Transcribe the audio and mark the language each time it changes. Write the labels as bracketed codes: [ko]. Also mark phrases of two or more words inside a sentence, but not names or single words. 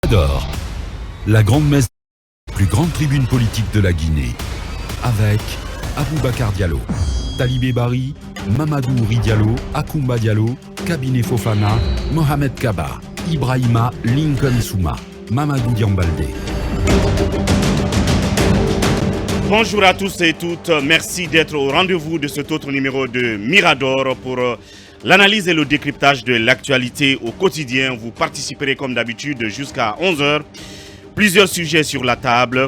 [fr] Mirador, la grande messe, plus grande tribune politique de la Guinée, avec Aboubacar Diallo, Talibé Bari, Mamadou Ouri Diallo, Akoumba Diallo, Kabine Fofana, Mohamed Kaba, Ibrahima Lincoln Souma, Mamadou Diambalde. Bonjour à tous et toutes, merci d'être au rendez-vous de cet autre numéro de Mirador pour l'analyse et le décryptage de l'actualité au quotidien. Vous participerez comme d'habitude jusqu'à 11h. Plusieurs sujets sur la table.